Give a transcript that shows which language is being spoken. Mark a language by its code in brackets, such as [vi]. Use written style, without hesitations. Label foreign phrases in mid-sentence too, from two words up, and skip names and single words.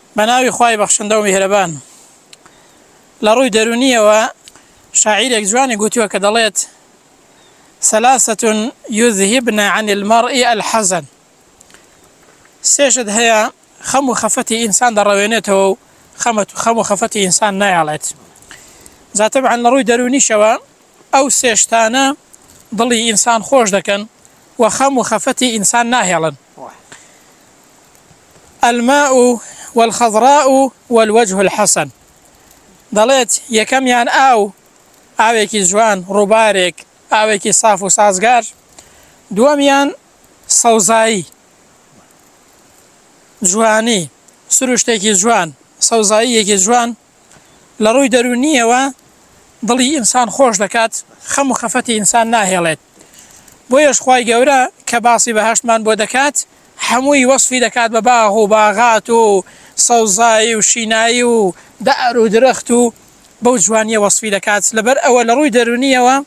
[ckb] بناوي خواي بخشنده و مهربان لروي درونية شاعرێک جوانی گوتووە کە دەڵێت [ar] ثلاثة يذهبن عن المرء الحزن [ckb] سێشت هەیە خەم و خەفەتی ئینسان دەڕەوێنێتەوە و خەم و خەفەتی ئینسان نایەڵێت جا تەبعاً لەڕووی دەرونیشەوە ئەو سێشتانە دڵی ئینسان خۆش دەکەن و خەم و خەفەتی ئینسان ناهێڵن [ar] الماء والخضراء والوجه الحسن [ckb] دەڵێت یەکەمیان ئاوێکی جوان ڕووبارێک ئاوێکی ساف و سازگار دووەمیان سەوزایی جوانی سروشتێکی جوان سەوزاییەکی جوان لە ڕووی دەرونیەوە دڵی ئینسان خۆش دەکات خەم و خەفەتی ئینسان ناهێڵێت بۆیەش خوای گەورە کە باسی بەهەشتمان بۆ دەکات هەمووی وەصفی دەکات بە باغ و باغات و سەوزایی و شینایی و دار و درەخت و بەو جوانیە وەصفی دەکات لەبەر ئەوە لە ڕووی دەرونیەوە